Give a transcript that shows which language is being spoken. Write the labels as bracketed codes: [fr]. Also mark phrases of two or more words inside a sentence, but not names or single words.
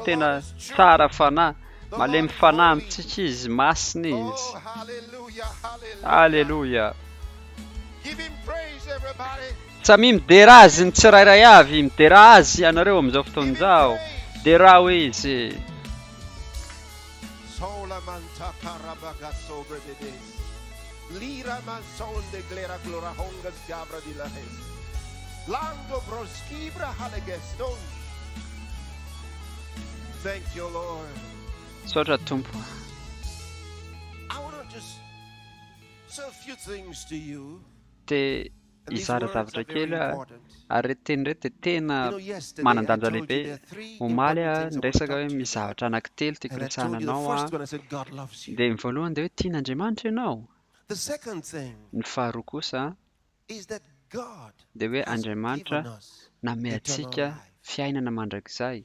[mg] Tena tsara fanahy, malemy fanahy amintsika izy, masina izy. Halleluja. Samy midera azy ny tsirairay avy, midera azy ianareo amin'izao fotoana izao. Dera ho izy. [en] Thank you, Lord. [mg] Sotra Tompo. [en] I want to just say a few things to you. [mg] Te izara zavatra kely ary teny reto dia tena manan-danja lehibe. Omaly nresaka hoe misy zavatra anankitelo tiako resahana anao a. Dia ny voalohany dia hoe tian'Andriamanitra ianao. Ny faharoa kosa dia hoe Andriamanitra nanome antsika fiainana mandrakizay.